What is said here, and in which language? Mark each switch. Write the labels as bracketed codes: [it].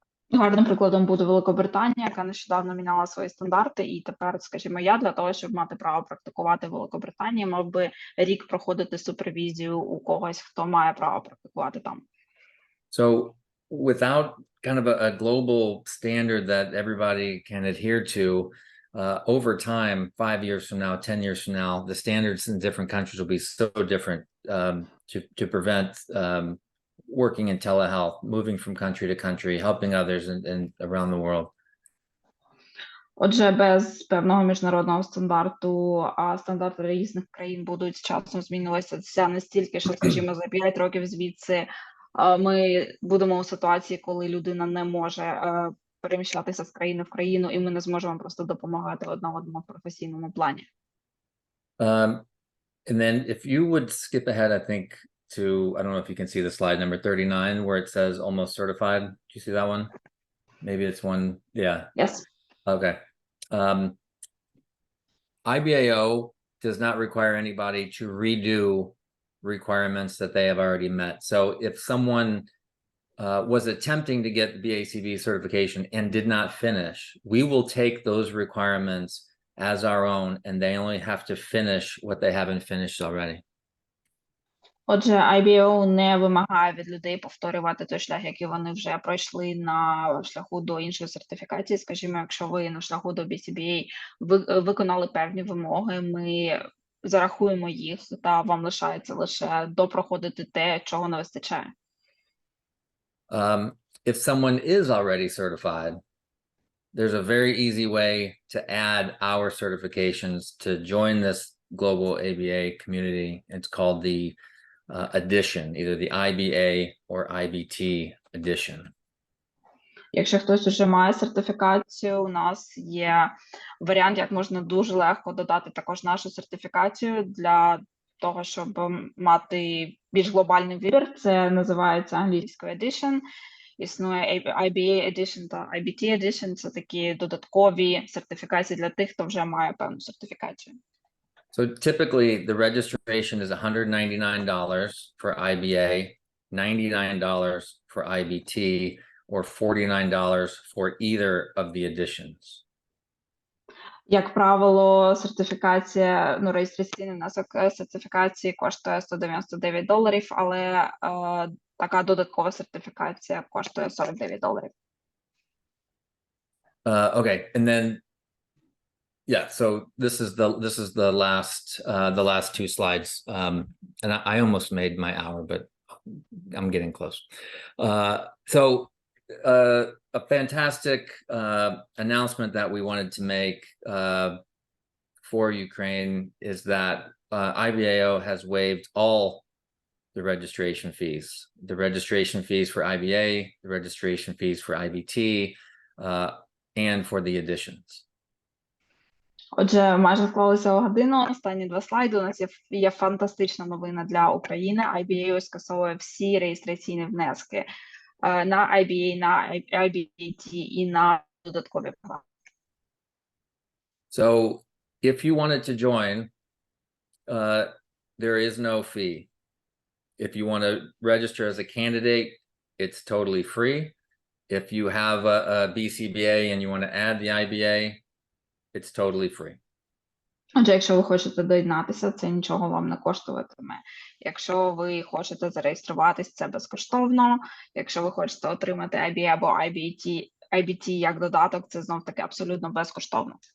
[uk] Гарним прикладом буде Великобританія, яка нещодавно міняла свої стандарти, і тепер, скажімо, я для того, щоб мати право практикувати в Великобританії, мав би рік проходити супервізію у когось, хто має право практикувати там. [en] So without kind of a global standard that everybody can adhere to, over time, 5 years from now, 10 years from now, the standards in different countries will be so different to prevent working in telehealth, moving from country to country, helping others and around the world. [uk] Отже, без певного міжнародного стандарту, а стандарти різних країн будуть з часом змінюватися настільки, що, скажімо, за 5 років звідси ми будемо у ситуації, коли людина не може переміщатися з країни в країну, і ми не зможемо просто допомагати одне одному в професійному плані. [en] And then if you would skip ahead, I think, to, I don't know if you can see the slide number 39, where it says almost certified. Do you see that one? Maybe it's one, yeah. Yes. Okay. IBAO does not require anybody to redo requirements that they have already met. So if someone was attempting to get the BACB certification and did not finish, we will take those requirements as our own, and they only have to finish what they haven't finished already. [uk] Отже, IBAO не вимагає від людей повторювати той шлях, який вони вже пройшли на шляху до іншої сертифікації. Скажімо, якщо ви на шляху до BCBA виконали певні вимоги, ми зарахуємо їх, та вам лишається лише допроходити те, чого не вистачає. [en] If someone is already certified, there's a very easy way to add our certifications to join this global ABA community. It's called the edition, either the IBA or IBT edition. [uk] Якщо хтось уже має сертифікацію, у нас є варіант, як можна дуже легко додати також нашу сертифікацію для того, щоб мати більш глобальний вибір. Це називається англійською edition. Існує IBA edition та IBT edition. Це такі додаткові сертифікації для тих, хто вже має певну сертифікацію. [en] So typically the registration is $199 for IBA, $99 for IBT, or $49 for either of the editions. [uk] Як правило, сертифікація, реєстраційний внесок сертифікації коштує $199, але така додаткова сертифікація коштує $49. [en] Okay, and then yeah, so this is the last two slides, and I almost made my hour, but I'm getting close. So a fantastic announcement that we wanted to make for Ukraine is that IBAO has waived all the registration fees. The registration fees for IBA, the registration fees for IBT, and for the editions. [uk] Отже, майже склалися годину. Останні 2 слайди. У нас є фантастична новина для України. IBAO скасовує всі реєстраційні внески на IBA, на IBT і на додаткові права. [en] So if you wanted to join, there is no fee. If you want to register as a candidate, it's totally free. If you have a BCBA and you want to add the IBA, it's totally free. [uk] Отже, якщо ви хочете доєднатися, це нічого вам не коштуватиме. Якщо ви хочете зареєструватись, це безкоштовно. Якщо ви хочете отримати IBA або IBT як додаток, це знов-таки абсолютно безкоштовно.